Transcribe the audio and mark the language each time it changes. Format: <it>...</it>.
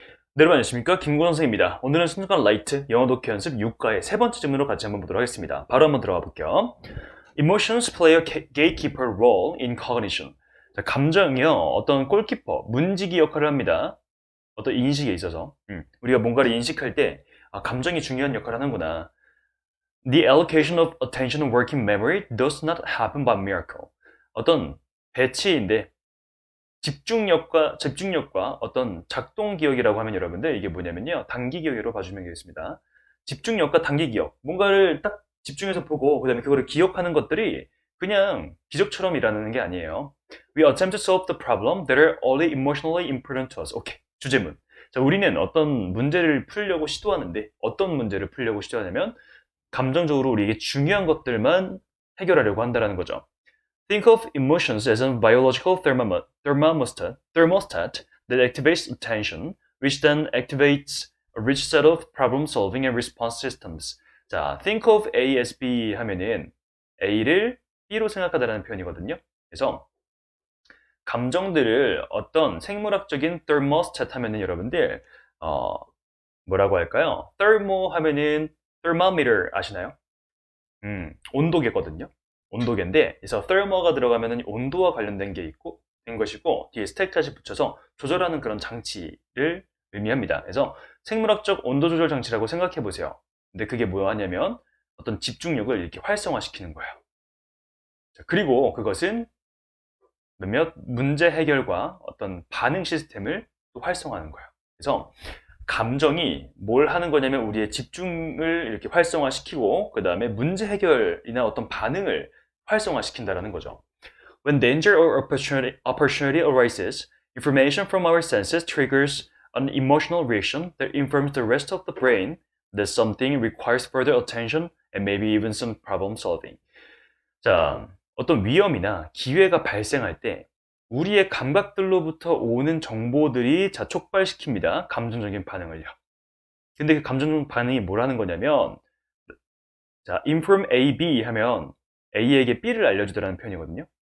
<ko>네, 여러분 안녕하십니까? 김구원 선생입니다. 오늘은 순간 라이트 영어 독해 연습 6과의 세 번째 질문으로 같이 한번 보도록 하겠습니다. 바로 한번 들어가 볼게요.</ko> <en>Emotions play a gatekeeper role in cognition.</en> <ko>자, 감정이요, 어떤 골키퍼, 문지기 역할을 합니다. 어떤 인식에 있어서. 우리가 뭔가를 인식할 때, 감정이 중요한 역할을 하는구나.</ko> <en>The allocation of attention and working memory does not happen by miracle.</en> <ko>어떤 배치인데, 집중력과 어떤 작동 기억이라고 하면 여러분들 이게 뭐냐면요. 단기 기억으로 봐주면 되겠습니다. 집중력과 단기 기억. 뭔가를 딱 집중해서 보고 그다음에 그거를 기억하는 것들이 그냥 기적처럼 일어나는 게 아니에요.</ko> <en>We attempt to solve the problem that are only emotionally important to us.</en> <ko>오케이. 주제문. 자, 우리는 어떤 문제를 풀려고 시도하는데 어떤 문제를 풀려고 시도하냐면 감정적으로 우리에게 중요한 것들만 해결하려고 한다는 거죠.</ko> <en>Think of emotions as a biological thermostat that activates attention, which then activates a rich set of problem-solving and response systems.</en> <ko>자,</ko> <en>think of A as B</en> <ko>하면은 A를 B로 생각하다라는 표현이거든요. 그래서 감정들을 어떤 생물학적인 thermostat 하면은 여러분들 뭐라고 할까요? thermo 하면은 thermometer 아시나요? 온도계거든요. 온도계인데, 그래서 thermo가 들어가면은 온도와 관련된 게 있고, 된 것이고, 뒤에 스택까지 붙여서 조절하는 그런 장치를 의미합니다. 그래서 생물학적 온도 조절 장치라고 생각해 보세요. 근데 그게 뭐하냐면 어떤 집중력을 이렇게 활성화시키는 거예요. 자, 그리고 그것은 몇몇 문제 해결과 어떤 반응 시스템을 또 활성화하는 거예요. 그래서 감정이 뭘 하는 거냐면 우리의 집중을 이렇게 활성화시키고 그 다음에 문제 해결이나 어떤 반응을 활성화시킨다라는 거죠.</ko> <en>When danger or opportunity arises, information from our senses triggers an emotional reaction that informs the rest of the brain that something requires further attention and maybe even some problem solving.</en> <ko>자, 어떤 위험이나 기회가 발생할 때 우리의 감각들로부터 오는 정보들이 촉발시킵니다. 감정적인 반응을요. 근데 그 감정 반응이 뭐라는 거냐면, 자,</ko> <en>inform A, B</en> <ko>하면 A에게 B를 알려주다라는 표현이거든요.</ko>